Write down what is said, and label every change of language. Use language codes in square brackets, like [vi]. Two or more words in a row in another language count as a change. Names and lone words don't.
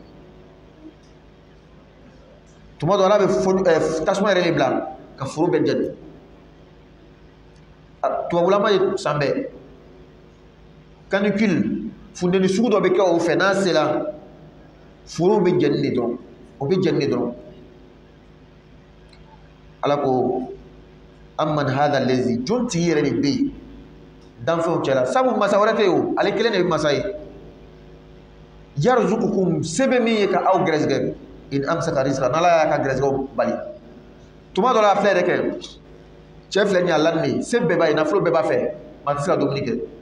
[bm] tuma dɔ ala bɛ tasuma yɛrɛ de bila ka foro bɛɛ jeni tubabulama ye san bɛɛ canicule funteni sugu dɔ bɛ kɛ o fɛ n'a sera foro bɛ jeni de dɔrɔn o bɛ jeni de dɔrɔn ala ko [ar] أمن هذا الذي [bm] jɔn tigi yɛrɛ de bɛ yen danfɛnw cɛla sabu masa wɛrɛ tɛ yen o ale kelen de bɛ masa ye yarzuqukum se bɛ min ye ka aw gɛrɛsɛgɛ [ar] إن أمسك رزقه [bm] n'ala y'a ka gɛrɛsɛgɛw bali tuma dɔ la a filɛ yɛrɛ kɛ cɛ filɛ nin ye a laminɛ se bɛɛ b'a ye nafolo bɛɛ b'a fɛ maa tɛ se ka dumuni kɛ